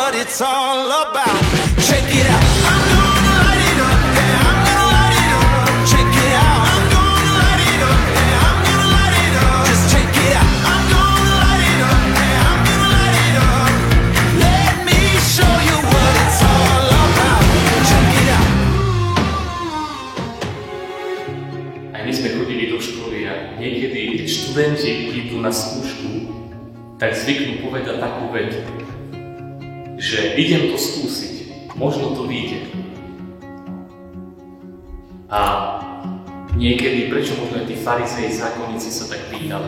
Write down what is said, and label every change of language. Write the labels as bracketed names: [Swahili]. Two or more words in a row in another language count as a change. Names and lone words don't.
[English] it's all about. Check it out. I'm gonna light it up. Yeah, I'm gonna light it up. Check it out. I'm gonna light it up. Yeah, I'm gonna light it up. Just check it out. I'm gonna light it up. Yeah, I'm gonna light it up. Let me show you what it's all about. Check it out. [Slovak] Aj my sme chodili do školy a niekedy, keď študenti idú na skúšku, tak zvyknú povedať takú vetu, že idem to skúsiť, možno to vyjde. A niekedy, prečo možno aj tí farizeji, zákonníci sa tak pýtali?